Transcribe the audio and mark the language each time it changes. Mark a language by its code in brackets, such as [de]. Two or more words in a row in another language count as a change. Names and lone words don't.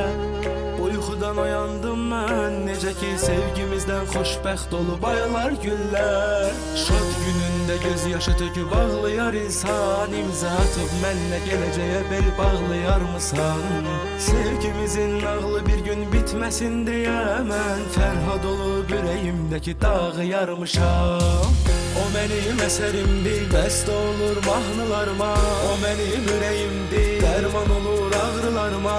[tr] Uykudan uyandım ben, [az] necə ki sevgimizden xoşbəxt olub aylar güller. Şad gününde göz yaşı töküb ağlayar insan, imza atıp mənlə geleceğe bel bağlayar mısan? Sevgimizin nağlı bir gün [tr] bitmesin diye [az] mən Ferhad olup [tr] yüreğimdeki dağı [az] yarmışam. [tr] O benim eserimdir, [az] bəstə olur mahnılarıma. [tr] O benim ürəyimdir, [az] dərman olur ağrılarıma.